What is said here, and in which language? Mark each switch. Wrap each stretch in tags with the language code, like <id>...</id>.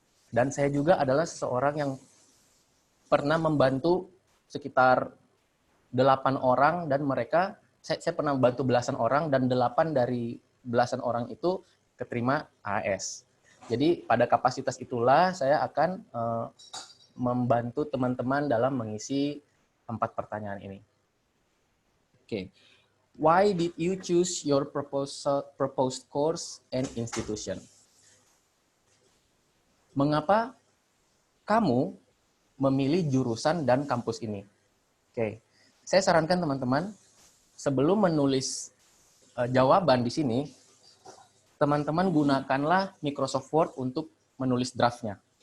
<id>Dan saya juga adalah seseorang yang pernah membantu sekitar 8 orang, dan mereka, saya pernah membantu belasan orang, dan 8 dari belasan orang itu keterima AAS. Jadi pada kapasitas itulah saya akan membantu teman-teman dalam mengisi 4 pertanyaan ini. Oke.</id> <en>Why did you choose your proposed course and institution?</en> <id>Mengapa kamu memilih jurusan dan kampus ini? Oke. Saya sarankan teman-teman, sebelum menulis jawaban di sini, teman-teman gunakanlah Microsoft Word untuk menulis draftnya.</id>